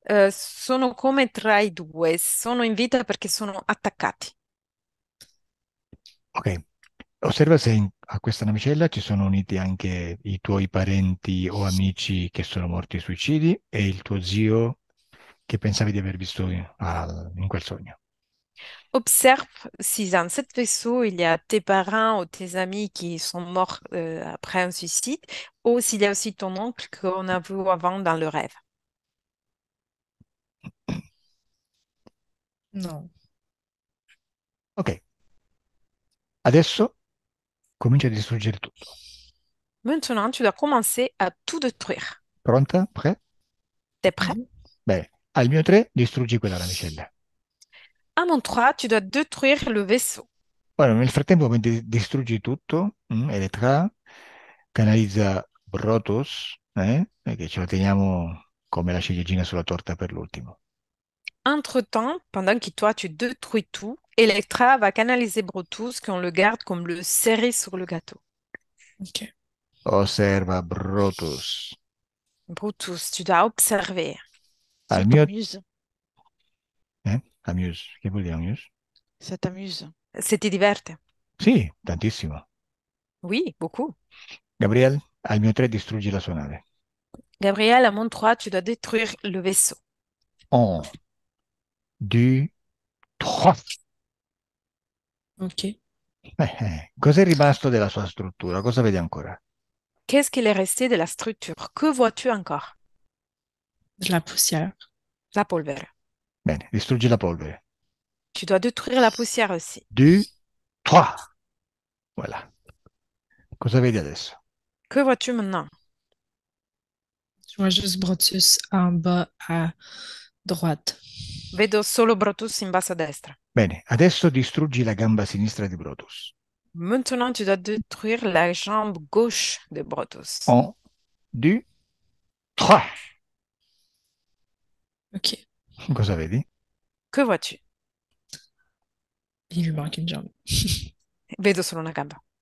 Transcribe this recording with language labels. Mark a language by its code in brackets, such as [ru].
[it] sono come tra i due, sono in vita perché sono attaccati. Ok, osserva se a questa navicella ci sono uniti anche i tuoi parenti o amici che sono morti ai suicidi e il tuo zio che pensavi di aver visto in quel sogno. [fr] Observe si dans cet vaisseau, il y a tes parents ou tes amis qui sont morts après un suicide, ou s'il y a aussi ton oncle qu'on a vu avant dans le rêve. Non. [it] Ok, adesso comincia a distruggere tutto. [fr] Maintenant, tu dois commencer à tout détruire. [it] Pronta? Prêt? [fr] T'es prêt? Mhm. [it] Bene, al mio 3 distruggi quella navicella. [fr] À mon 3, tu dois détruire le vaisseau. [it] Ora, nel frattempo, mentre distruggi tutto, Elettra canalizza Brotus, che ce lo teniamo come la ciliegina sulla torta per l'ultimo. [fr] Entre-temps, pendant que toi, tu détruis tout, Electra va canaliser Brutus, qu'on le garde comme le cerise sur le gâteau. OK. [it] Osserva Brotus. [fr] Brutus, tu dois observer. [it] Al [fr] Ça [it] mio... [fr] t'amuse. [it] Amuse. Che vuol dire amuse? [fr] Ça t'amuse. Ça [it] ti diverte? Sì, tantissimo. [fr] Oui, beaucoup. [it] Gabriel, al mio 3 distruggi la sua nave. [fr] Gabriel, à mon 3, tu dois détruire le vaisseau. [it] 1, 2, 3. OK. Cos'è rimasto della sua struttura? Cosa vedi ancora? [fr] Qu'est-ce qu'il est resté de la structure? Que vois-tu encore? De la poussière. [it] La polvere. Bene, distruggi la polvere. [fr] Tu dois détruire la poussière aussi. [it] 2, 3. Voilà. Cosa vedi adesso? [fr] Que vois-tu maintenant? Je vois juste Brotus en bas à droite. [it] Vedo solo Brutus in basso a destra. Bene, adesso distruggi la gamba sinistra di Brotus. [fr] Maintenant, tu dois détruire la jambe gauche de Brutus. [it] 1, 2, 3. OK. Cosa vedi? [fr] Que vois-tu? Il lui manque une jambe. [it] Vedo solo una gamba.